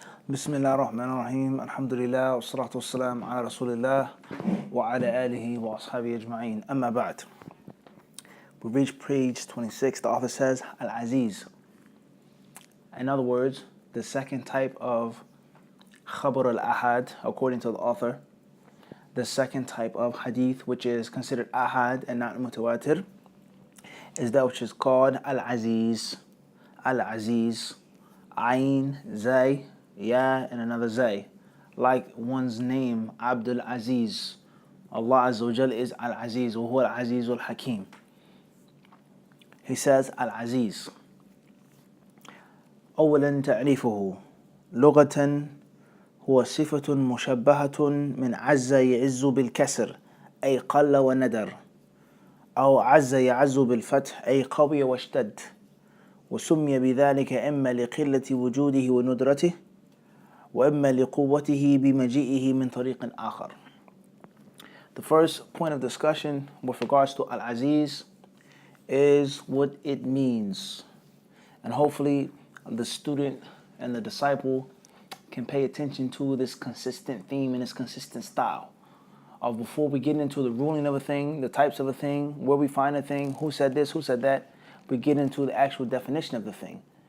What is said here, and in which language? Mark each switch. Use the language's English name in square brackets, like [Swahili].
[Arabic] بسم الله الرحمن الرحيم الحمد لله والصلاة والسلام على رسول الله وعلى آله وأصحابه أجمعين أما بعد. [English] We reached page 26. The author says Al-Aziz. In other words, the second type of Khabar al-Ahad, according to the author, the second type of hadith which is considered Ahad and not Mutawatir, is that which is called Al-Aziz. Al-Aziz, Ayn, Zay, Ya, and another Zay. Like one's name, Abdul Aziz. Allah Azza wa Jal is Al-Aziz, [Arabic] wa huwa Al-Aziz al-Hakim. [English] He says Al-Aziz. [Arabic] أولا تعريفه لغة هو صفة مشبهة من عز يعز بالكسر أي قل وندر، أو عز يعز بالفتح أي قوي واشتد، وسمي بذلك إما لقلة وجوده وندرته وإما لقوته بمجيئه من طريق آخر. [English] The first point of discussion with regards to Al-Aziz is what it means. And hopefully the student and the disciple can pay attention to this consistent theme and this consistent style of, before we get into the ruling of a thing, the types of a thing, where we find a thing, who said this, who said that, we get into the actual definition of the thing.